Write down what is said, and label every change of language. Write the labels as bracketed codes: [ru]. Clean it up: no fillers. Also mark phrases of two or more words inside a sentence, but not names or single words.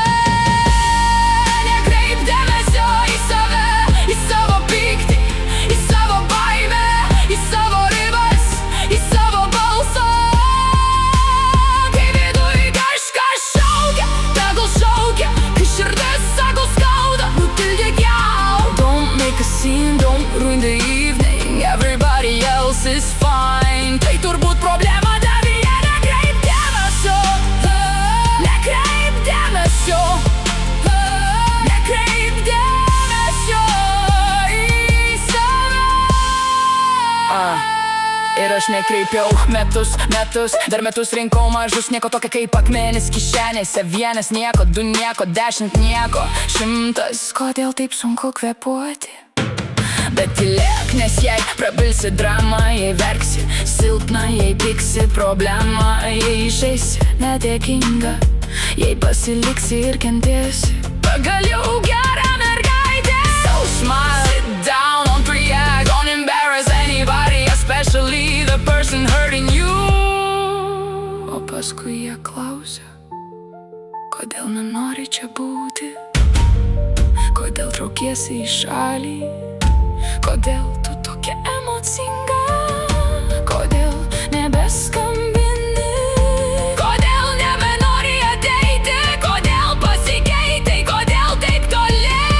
[lt] Nekreip dėmesio į save, į savo pyktį, į savo baimę, į savo ribas, į savo balsą. Kai viduj kažkas šaukia, tegul šaukia. Kai širdis sako skauda, nutildyk ją. [en] Don't make a scene, don't ruin the evening. Everybody else is fine. [lt] Tai turbūt problema tavyje. Nekreip dėmesio. Nekreip dėmesio. Nekreip dėmesio į save. Ir aš nekreipiau metus, dar metus rinkau mažus. Nieko tokia kaip akmenis kišenėse. Vienas nieko, du nieko, 10 nieko, 100. Kodėl taip sunku kvėpuoti? Bet tylėk, nes jei prabilsi dramą, jei verksi silpna, jei pyksi problema, jei išeisi nedėkinga, jei pasiliksi ir kentėsi, pagaliau gera mergaitė. [en] So smile, sit down, don't react, don't embarrass anybody, especially the person hurting you. [lt] O paskui jie klausia, kodėl nenori čia būti, kodėl traukiesi į šalį, kodėl tu tokia emocinga, kodėl nebeskambini, kodėl nebenori ateiti, kodėl pasikeitai, kodėl taip toli.